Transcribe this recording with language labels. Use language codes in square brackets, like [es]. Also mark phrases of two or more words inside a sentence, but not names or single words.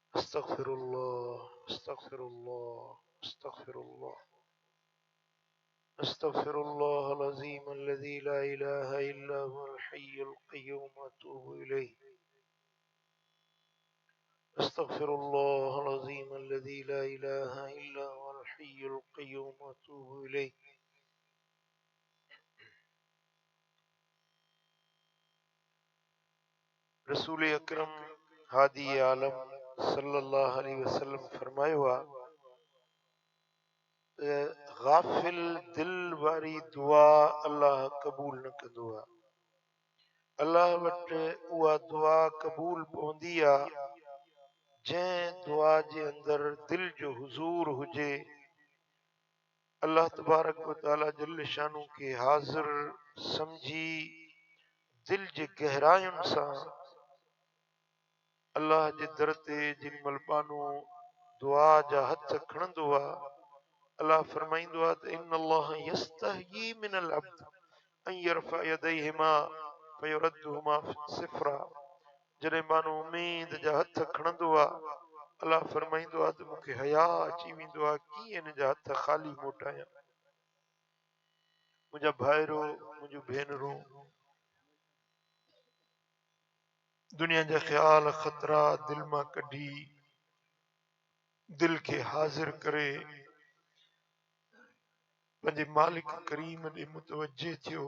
[ar] أستغفر الله أستغفر الله أستغفر الله أستغفر الله العظيم الذي لا إله إلا هو الحي القيوم وأتوب إليه أستغفر الله العظيم الذي لا إله إلا هو الحي القيوم وأتوب إليه. [sd] रसूल अकरम हादी आलम [ar] صلى الله عليه وسلم [sd] फरमायो आ गाफिल दिल वारी दुआ अल्लाह कबूल न कंदो आ। अल्लाह वटि उहा दुआ कबूल पवंदी आ जंहिं दुआ जे अंदर दिल जो हुजूर हुजे, [ar] الله تبارك وتعالى جل شأنه [sd] के हाज़िर समझी दिल जे गहरायुनि सां अल्लाह जे दर ते जिन मलबानो दुआ जा हथ खणंदो आ, अल्लाह फरमाईंदो आहे त [ar] إن الله يستحيي من العبد أن يرفع يديهما فيردهما صفرا. [sd] जॾहिं माण्हू उम्मीद जा हथ खणंदो आहे, अल्लाह फरमाईंदो आहे त मूंखे हया अची वेंदो आहे कीअं इन जा हथ ख़ाली मोटायां। मुंहिंजा भाइरो मुंहिंजूं भेनरूं, दुनिया जा ख़्याल ख़तरा दिल मां कढी दिल खे हाज़िर करे पंहिंजे मालिक करीम ॾे मुतवजे थियो।